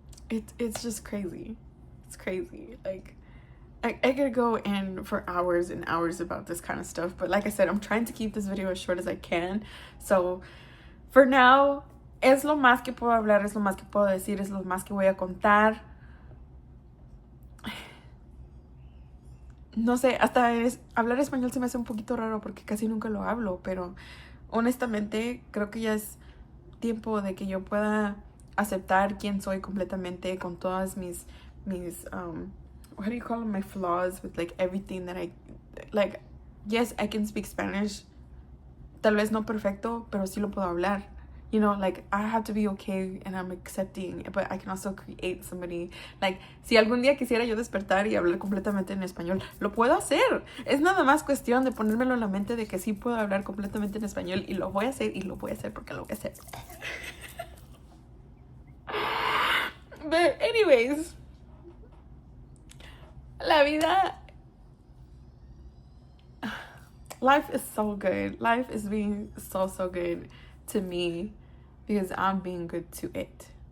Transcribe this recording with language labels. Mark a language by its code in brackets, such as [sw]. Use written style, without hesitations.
[en] It's just crazy. It's crazy. Like, I could go in for hours and hours about this kind of stuff, but like I said, I'm trying to keep this video as short as I can. So for now, [es] es lo más que puedo hablar, es lo más que puedo decir, es lo más que voy a contar. No sé, hasta hablar español se me hace un poquito raro porque casi nunca lo hablo, pero honestamente creo que ya es tiempo de que yo pueda aceptar quién soy completamente, con todas mis [en] what do you call them, my flaws, with like everything that I like. Yes, I can speak Spanish, [es] tal vez no perfecto, pero sí lo puedo hablar. [en] You know, like, I have to be okay, and I'm accepting, but I can also create somebody. [es] Like, si algún día quisiera yo despertar y hablar completamente en español, lo puedo hacer. Es nada más cuestión de ponérmelo en la mente de que sí puedo hablar completamente en español, y lo voy a hacer, y lo voy a hacer porque lo voy a hacer. [en] But anyways, [es] la vida, [en] life is so good. Life is being so good to me because I'm being good to it.